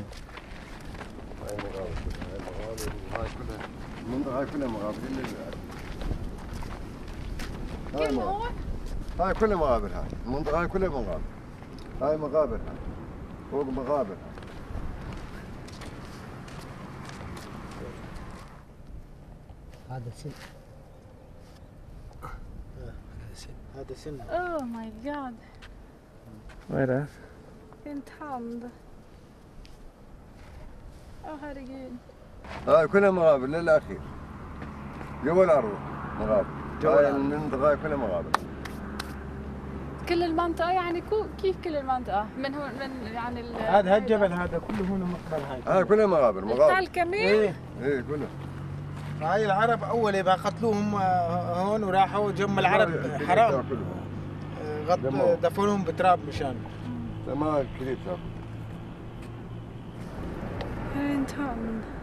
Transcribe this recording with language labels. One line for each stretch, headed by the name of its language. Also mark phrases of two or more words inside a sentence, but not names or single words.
Arabic: هاي مقابر هاي كلها المنطقة هاي كلها مقابر هاي كلها مقابر هاي المنطقة هاي كلها مقابر هاي مقابر هاي فوق مقابر هذا سن هذا سن
English: Oh my god.
Swedish: Vad är det? En tand. herregud.
Arabic: هاي كلها مقابر للأخير جوا الأرض مقابر هاي المنطقة كلها مقابر كل المنطقة يعني كيف كل المنطقة؟ من هون من يعني هذا الجبل هذا كله هون مقبل هاي كلها مقابر التل كمان؟ ايه كلها هاي العرب أول يبقى قتلوهم هون وراحوا جم العرب حرام دفنوهم بتراب مشان ما كريت تاكل
Swedish: En tand.